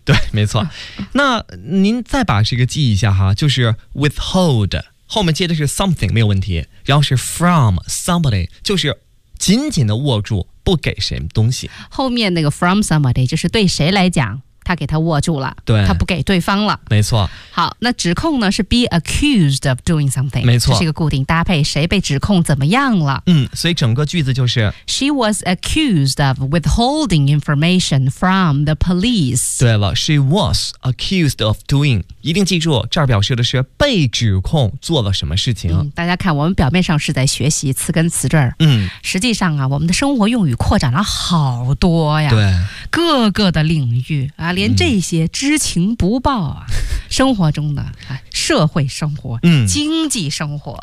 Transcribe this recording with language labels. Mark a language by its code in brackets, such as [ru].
[zh] 对，没错。那您再把这个记一下哈，就是 withhold 后面接的是 something 没有问题，然后是 from somebody 就是紧紧的握住，不给什么东西。后面那个 from somebody 就是对谁来讲，他给他握住了。对，他不给对方了。没错。好，那指控呢是 [en] be accused of doing something。 [zh] 没错，这是一个固定搭配，谁被指控怎么样了。所以整个句子就是 [en] she was accused of withholding information from the police。 [zh] 对了， [en] she was accused of doing [zh] 一定记住，这儿表示的是被指控做了什么事情。大家看，我们表面上是在学习词根词缀，实际上啊，我们的生活用语扩展了好多呀，对，各个的领域啊，连这些知情不报啊，生活中的社会生活，经济生活，